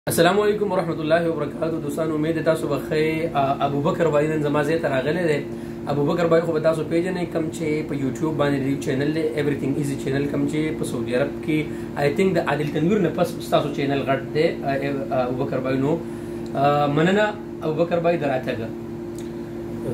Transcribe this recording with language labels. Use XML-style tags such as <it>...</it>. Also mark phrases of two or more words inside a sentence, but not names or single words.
<ar>السلام علیکم ورحمۃ اللہ وبرکاتہ</ar> <ps>دوستان</ps> <ur>امید ہے</ur> <ps>تاسو بخیر ابوبکر بھائی نن زما زه تر راغلی دی ابوبکر بھائی خو به تاسو پیژنئ کوم چې په یوټیوب باندې دی چینل دی ایوریثینګ ایزی چینل کوم چې په سعودي عرب کې</ps> <en>I think</en> <ps>د عادل تنویر نه پس تاسو چینل غټ دی ابوبکر بھائی نو مننه ابوبکر بھائی دراتګه</ps>